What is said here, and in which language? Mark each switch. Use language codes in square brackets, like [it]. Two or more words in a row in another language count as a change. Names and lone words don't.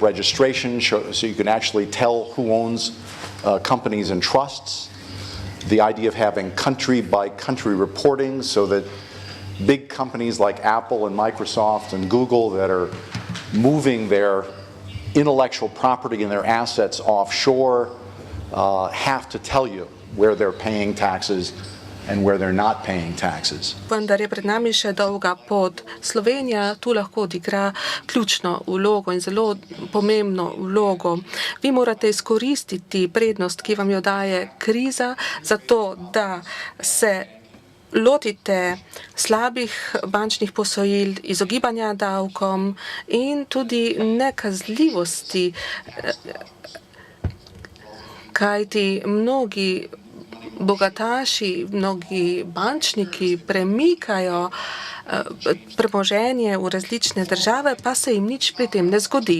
[en] registration so you can actually tell who owns companies and trusts, the idea of having country-by-country reporting so that big companies like Apple and Microsoft and Google that are moving their intellectual property and their assets offshore have to tell you where they're paying taxes and where they're not paying taxes. [sl] Vendar je pred nami še dolga pot. Slovenija tu lahko odigra ključno vlogo in zelo pomembno vlogo. Vi morate izkoristiti prednost, ki vam jo daje kriza, zato da se lotite slabih bančnih posojil, izogibanja davkom in tudi nekazljivosti, kajti mnogi bogataši, mnogi bančniki premikajo premoženje v različne države, pa se jim nič pri tem ne zgodi.